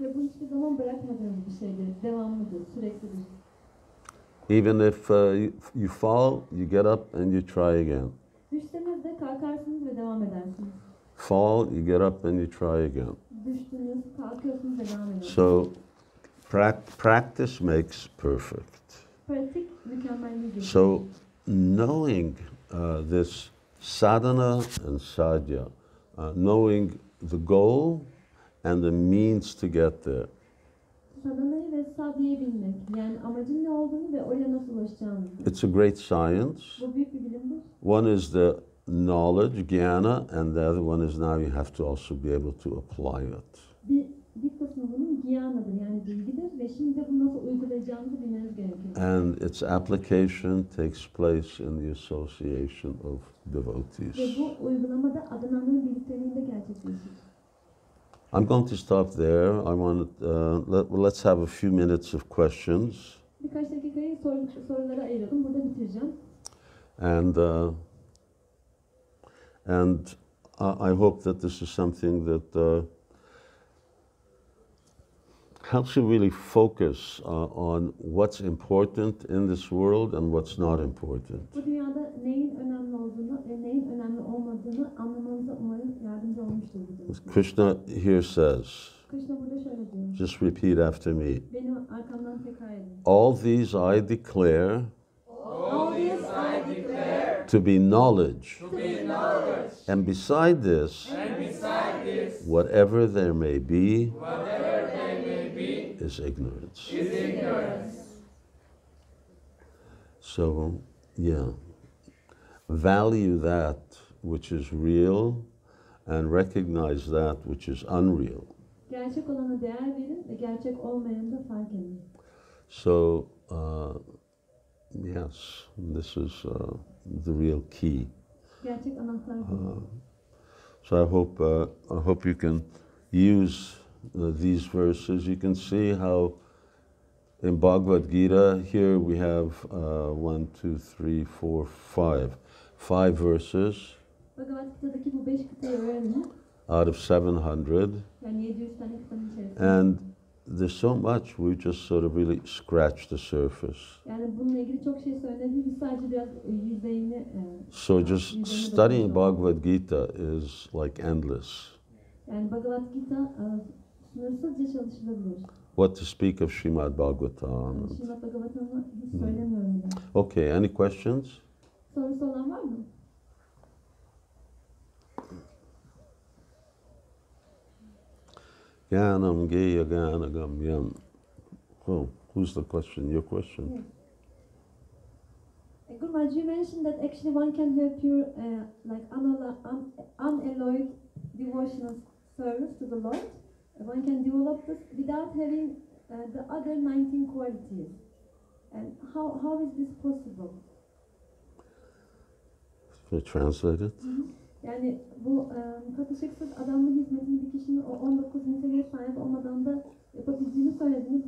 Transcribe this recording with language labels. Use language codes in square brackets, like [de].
[tr] Ve bu hiçbir zaman bırakmadığınız bir şeydir. Devamlıdır, süreklidir. [en] Even if you fall, you get up and you try again. [tr] Düşseniz de kalkarsınız ve devam edersiniz. [en] Fall, you get up and you try again. [tr] Düştünüz, kalkıyorsunuz ve devam ediyorsunuz. [en] So practice makes perfect. [tr] Pratik mükemmelliği getirir. [en] So knowing this sadhana and sadhya, knowing the goal and the means to get there. [tr] Sadhanayı ve sadhyayı bilmek. Yani amacın ne olduğunu ve oraya nasıl ulaşacağınızı. [en] It's a great science. [tr] Bu büyük bir bilimdir. [en] one is the knowledge, jnana, and the other one is now you have to also be able to apply it. [tr] Bir kısmı bunun gyana'dır, yani bilgidir ve şimdi de bunu nasıl uygulayacağımızı bilmeniz gerekiyor. [en] And its application takes place in the association of [tr] Ve [en] devotees. [tr] bu uygulamada adananların birlikteliğinde gerçekleşir. [en] I'm going to stop there. I want let's have a few minutes of questions. [tr] Birkaç dakikayı sorulara ayıralım. Burada bitireceğim. [en] And I hope that this is something that helps you really focus on what's important in this world and what's not important. [tr] Bu dünyada neyin önemli olduğunu ve neyin önemli olmadığını anlamanıza umarım yardımcı olmuştur bu dersler. [en] Krishna here says, [tr] Krishna burada şöyle diyor. [en] just repeat after me. [tr] Benim arkamdan tekrar edin. [en] All these I declare All this I declare to be knowledge. to be knowledge. And beside this, whatever there may be, is ignorance. So, yeah, value that which is real and recognize that which is unreal. [tr] Gerçek olana değer verin ve gerçek olmayanı da fark edin. [en] So, yes, this is the real key. [tr] Gerçek anahtar bu. [en] So I hope you can use these verses. You can see how in Bhagavad Gita here we have 1, 2, 3, 4, 5 verses [tr] Bhagavad Gita'daki bu 5 kıtayı öğrenin. [en] out of 700, [tr] Yani 700 tane kitabın içerisinde. [en] and there's so much we just sort of really scratch the surface. [tr] Yani bununla ilgili çok şey söyledim. Biz sadece biraz yüzeyini [en] So just studying Bhagavad Gita is like endless. [tr] yani Bhagavad Gita sınırsızca çalışılabilir. [en] What to speak of Srimad Bhagavatam. [tr] Srimad Bhagavatam'ı hiç söylemiyorum bile. [en] Okay, any questions? [tr] Sorusu olan var mı? [sa] Gyanam Geya Gyanagam. [en] Oh, who's the question? Your question? Yes. Gurmaj, you mentioned that actually one can have pure, like unalloyed devotional service to the Lord. One can develop this without having the other 19 qualities. And how is this possible? Can I translate it? [tr] Yani bu katışıksız adamlı hizmetin bir kişinin o 19 niteliğe sahip olmadan da yapabildiğini söylediniz.